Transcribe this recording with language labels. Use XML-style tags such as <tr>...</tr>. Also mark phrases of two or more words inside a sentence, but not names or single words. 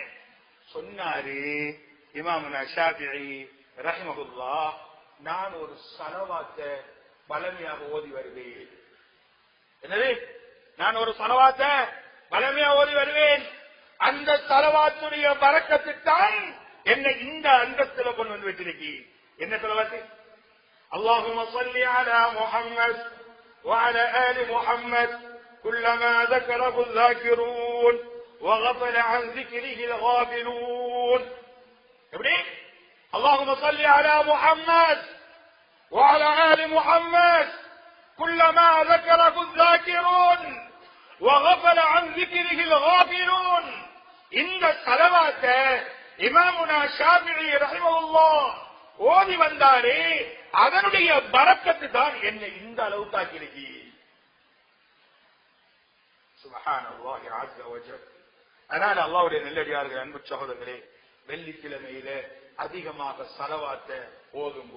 <ta>சொன்னாரு இமாமுனா ஷாஃபிஈ ரஹிமஹுல்லாஹ், நான் ஒரு ஸலவாத்தை பலமையாக ஓதி வருவேன். என்னது? நான் ஒரு ஸலவாத்தை பலமையா ஓதி வருவேன். அந்த ஸலவாத்துடைய பரக்கத்துதான் என்னை இந்த அந்தஸ்துல கொண்டு வந்து வச்சிருக்கி. என்ன ஸலவாத்து?</ta> <ar>اللهم صل على محمد وعلى آل محمد كلما ذكره الذاكرون وغفل عن ذكره الغافلون.</ar> <ta>எப்படி?</ta> <ar>اللهم صل على محمد وعلى آل محمد كلما ذكره الذاكرون وغفل عن ذكره الغافلون.</ar> <ta>இந்த ஸலவாத்தை இமாமுனா ஷாஃபிஈ ரஹிமஹுல்லாஹ் ஓதி வந்தாரே, அதனுடைய பரக்கத்து தான் என்னை இந்த அளவு தாக்கிருக்கு.</ta> <ar>سبحان الله عز وجل.</ar> <ta>அதனால அல்லாஹ்வுடைய நல்லடியார்கள், அன்பு சகோதரர்களே, வெள்ளிக்கிழமையில அதிகமாக ஸலவாத்தை ஓதுங்கோ.</ta>